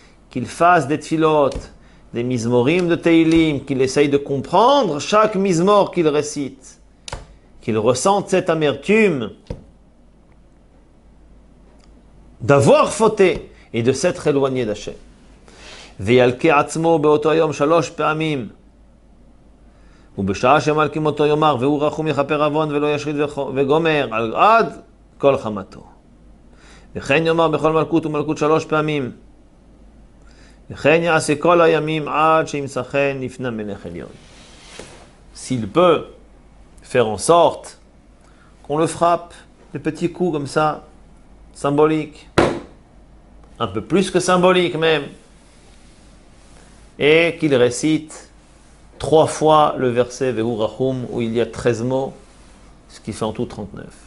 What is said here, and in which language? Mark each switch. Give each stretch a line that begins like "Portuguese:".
French: Qu'il fasse des tfilot, des mizmorim de Teilim, qu'il essaye de comprendre chaque mizmor qu'il récite, qu'il ressente cette amertume d'avoir fauté et de s'être éloigné d'Hachem.
Hebrew: וילקה עצמו באותו היום 3 פעמים. ובשעה שמלקים אותו יאמר, והוא רחום יכפר עוון ולא ישחית וגומר עד כל חמתו. וכן יאמר בכל מלכות ומלכות 3 פעמים. וכן יעשה כל הימים עד שימצחן לפני מלך עליון.
French: S'il peut faire en sorte qu'on le frappe, des petits coups comme ça, symboliques, un peu plus que symboliques même, et qu'il récite 3 fois le verset Vehu Rachum où il y a 13 mots, ce qui fait en tout 39.